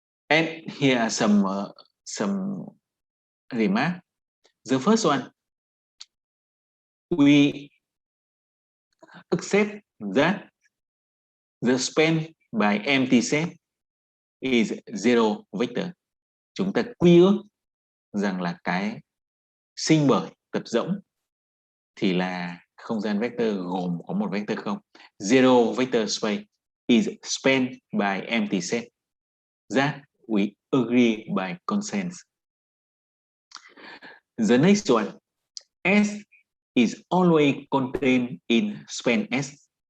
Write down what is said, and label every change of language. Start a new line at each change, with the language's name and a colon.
English: And here are some remarks. The first one, we accept that the span by empty set is zero vector.
Vietnamese: Chúng ta quy ước rằng là cái sinh bởi tập rỗng thì là không gian vector gồm có một vector không.
English: Zero vector space is spanned by empty set. That we agree by consensus. The next one, S is always contained in span S.